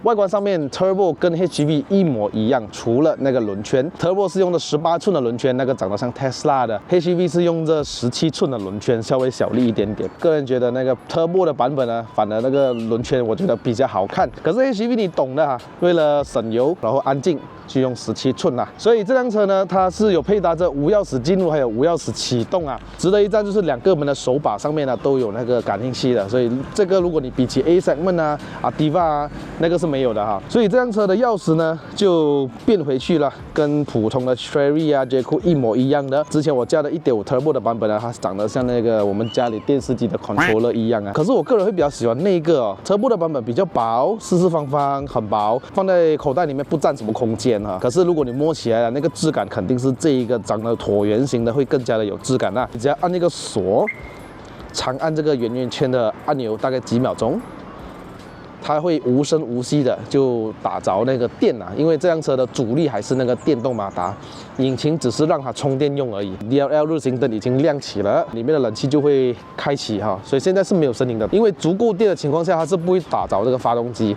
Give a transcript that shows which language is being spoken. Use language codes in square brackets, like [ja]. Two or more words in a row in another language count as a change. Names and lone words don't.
[zh] 外觀上面 Turbo 跟 HEV 一模一樣，除了那個輪圈 ，Turbo 是用的18寸的輪圈，那個長得像 Tesla 的 ，HEV 是用這17寸的輪圈，稍微小力一點點。個人覺得那個 Turbo 的版本呢，反而那個輪圈我覺得比較好看。可是 HEV 你懂的哈，為了省油，然後安靜。就用17寸啦，所以這輛車呢，它是有配搭着無鑰匙進入，還有無鑰匙啟動啊。值得一讚就是2個門的手把上面呢都有那個感應器的，所以這個如果你比起 [en] A segment [zh] 啊、Ativa 啊，那個是沒有的哈。所以這輛車的鑰匙呢就變回去了，跟普通的 Chery 啊、Jayco 一模一樣的。之前我駕的1.5 Turbo 的版本呢，它長得像那個我們家裡電視機的 controller 一樣啊。可是我個人會比較喜歡那個哦，Turbo 的版本比較薄，四四方方，很薄，放在口袋裡面不佔什麼空間。可是如果你摸起來了，那個質感肯定是這一個長得橢圓形的會更加的有質感啊！你只要按那個鎖，長按這個圓圓圈的按鈕，大概幾秒鐘，它會無聲無息的就打着那個電啊，因為這輛車的主力還是那個電動馬達，引擎只是讓它充電用而已。DRL 日行燈已經亮起了，裡面的冷氣就會開啟哈，所以現在是沒有聲音的，因為足夠電的情況下，它是不會打着這個發動機。